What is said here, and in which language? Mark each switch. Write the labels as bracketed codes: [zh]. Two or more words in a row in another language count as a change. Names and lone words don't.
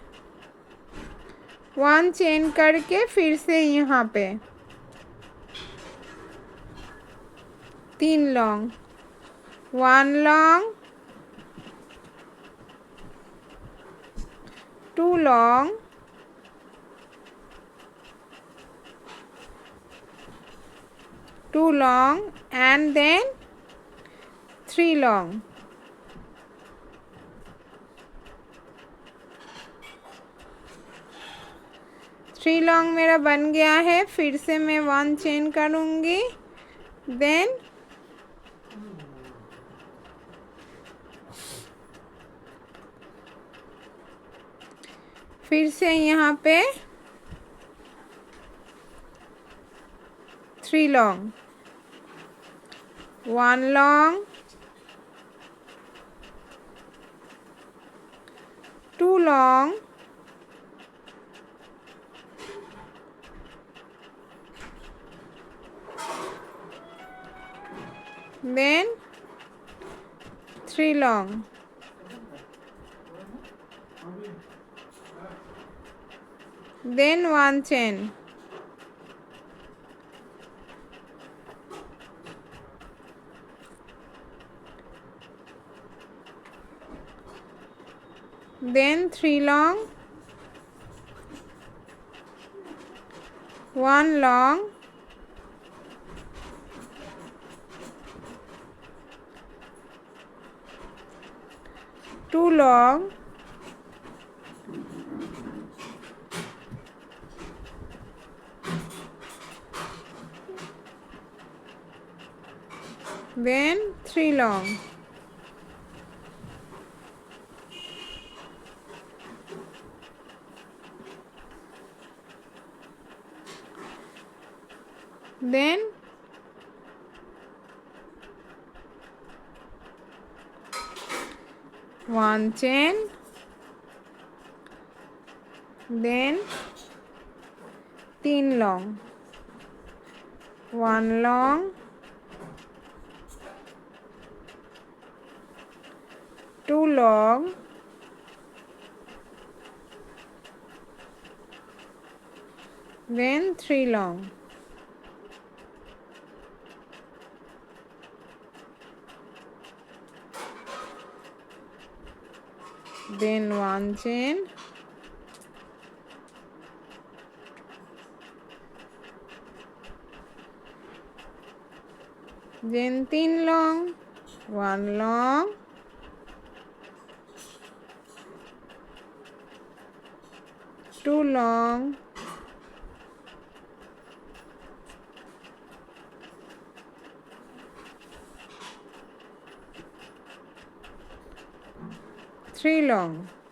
[en] 1 [hi] चेन करके फिर से यहाँ पे [en] 3 long, 1 long, 2 long, 2 long and then 3 long. three long [hi] मेरा बन गया है। फिर से मैं 1 चेन करूँगी। देन फिर से यहाँ पे [en] 3 long, 1 long, 2 long, then 3 long, then 1 chain, then 3 long, 1 long, 2 long, then 3 long, then 1 chain, then 3 long, 1 long, 2 long, then 3 long, then 1 chain, then 3 long, 1 long, 2 long, three long,